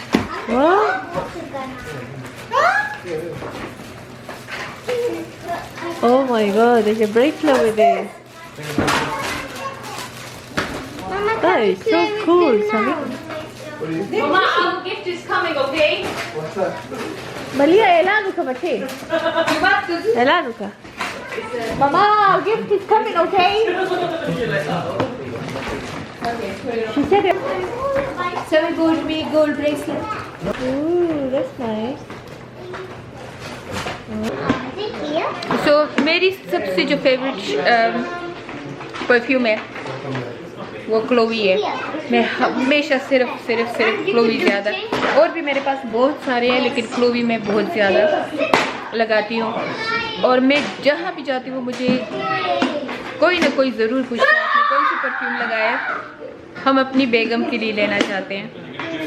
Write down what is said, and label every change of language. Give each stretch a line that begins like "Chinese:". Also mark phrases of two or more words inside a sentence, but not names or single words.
English: What? Oh my god, there's a bracelet with it. Mama, That is so cool, Sami. Mama, our gift is coming, okay? What's that? Malia, elano ka bache? Elano ka? Mama, our gift is coming, okay? She said it. So we got me gold bracelet. Ooh, that's nice. is it here?
Hindi: So मेरी सबसे जो
English: favourite perfume
Hindi: है वो क्लोवी है। मैं हमेशा सिर्फ क्लोवी ज़्यादा, और भी मेरे पास बहुत सारे हैं लेकिन क्लोवी मैं बहुत ज़्यादा लगाती हूँ। और मैं जहाँ भी जाती हूँ मुझे कोई ना कोई ज़रूर पूछता है आपने कौन सी परफ्यूम लगाया, हम अपनी बेगम के लिए लेना चाहते हैं।